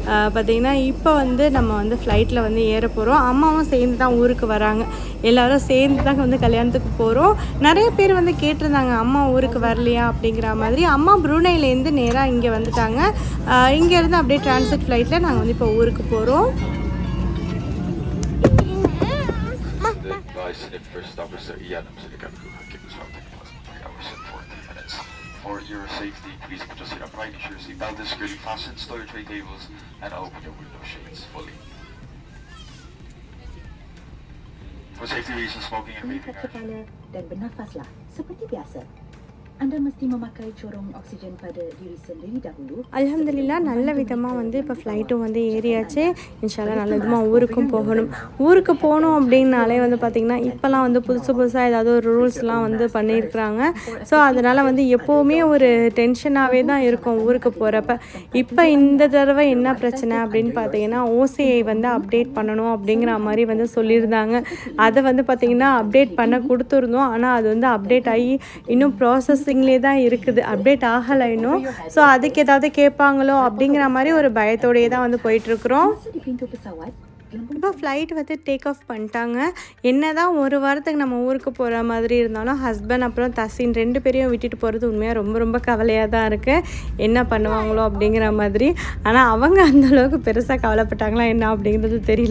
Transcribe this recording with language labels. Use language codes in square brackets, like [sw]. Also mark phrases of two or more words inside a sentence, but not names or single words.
[ta] பார்த்திங்கன்னா இப்போ வந்து நம்ம வந்து ஃப்ளைட்டில் வந்து ஏற போகிறோம். போகிறோம். அம்மாவும் சேர்ந்து தான் ஊருக்கு வராங்க. எல்லோரும் சேர்ந்து தான் வந்து கல்யாணத்துக்கு போகிறோம். நிறைய பேர் வந்து கேட்டிருந்தாங்க அம்மா ஊருக்கு வரலையா அப்படிங்கிற மாதிரி. அம்மா ப்ரூனைலேருந்து நேராக இங்கே வந்துட்டாங்க. இங்கேருந்து அப்படியே [en] transit flight [ta] நாங்கள் வந்து இப்போ ஊருக்கு போகிறோம். [en] For your safety, please put your seat upright, ensure your seatbelt is securely fastened, stow your tray tables, and open your window shades fully. For safety reasons, smoking and vaping are... [ms] kepala dan bernafaslah seperti biasa. Anda mesti memakai corong oksigen pada diri sendiri dahulu. [ar] الحمد لله [ta] நல்ல விதமாக வந்து இப்போ ஃப்ளைட்டும் வந்து ஏறியாச்சு. [ar] إن شاء الله [ta] நல்ல விதமாக ஊருக்கும் போகணும். ஊருக்கு போகணும் அப்படின்னாலே வந்து பார்த்திங்கன்னா இப்போலாம் வந்து புதுசாக ஏதாவது ஒரு ரூல்ஸ்லாம் வந்து பண்ணியிருக்கிறாங்க. ஸோ அதனால் வந்து எப்போவுமே ஒரு டென்ஷனாகவே தான் இருக்கும் ஊருக்கு போகிறப்ப. இப்போ இந்த தடவை என்ன பிரச்சனை அப்படின்னு பார்த்தீங்கன்னா ஓசிஐ வந்து அப்டேட் பண்ணணும் அப்படிங்கிற மாதிரி வந்து சொல்லியிருந்தாங்க. அதை வந்து பார்த்திங்கன்னா அப்டேட் பண்ண கொடுத்துருந்தோம். ஆனால் அது வந்து அப்டேட் ஆகி இன்னும் ப்ராசஸிங்லேயே தான் இருக்குது, அப்டேட் ஆகலை இன்னும். ஸோ அதுக்கு ஏதாவது கேட்பாங்களோ அப்படிங்கிற மாதிரி ஒரு பயத்தோடையே தான் வந்து போயிட்டுருக்குறோம். [ms] Masa di pintu pesawat, [ta] இப்போ ஃப்ளைட் வந்து [en] take off [ta] பண்ணிட்டாங்க. என்ன தான் ஒரு வாரத்துக்கு நம்ம ஊருக்கு போகிற மாதிரி இருந்தாலும் ஹஸ்பண்ட் அப்புறம் தசின் 2 பேரையும் விட்டுட்டு போகிறது உண்மையாக ரொம்ப ரொம்ப கவலையாக தான் இருக்குது. என்ன பண்ணுவாங்களோ அப்படிங்கிற மாதிரி. ஆனால் அவங்க அந்தளவுக்கு பெருசாக கவலைப்பட்டாங்களா என்ன அப்படிங்கிறது தெரியல.